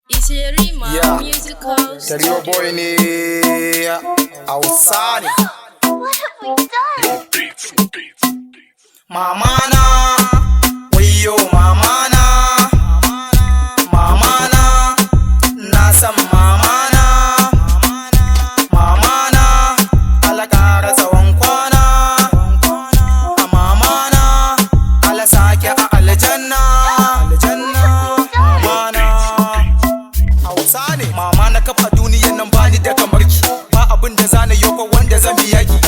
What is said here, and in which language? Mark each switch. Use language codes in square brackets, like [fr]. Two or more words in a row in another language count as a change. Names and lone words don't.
[en] It's Yerima Yeah. Musical Tell your boy Studio. [ha] ne Hausa ne. [en] What have we done? [ha] Mama na, wayyo mama na, mama na, na san mama na, mama na, Allah ƙara tsawon kwana, a mama na, Allah sake a aljanna, aljanna, mama na. Hausa ne. Mama na kafa duniyan nan bani da kamar ki. Ba abin da za na yo ko wanda zan biya ki.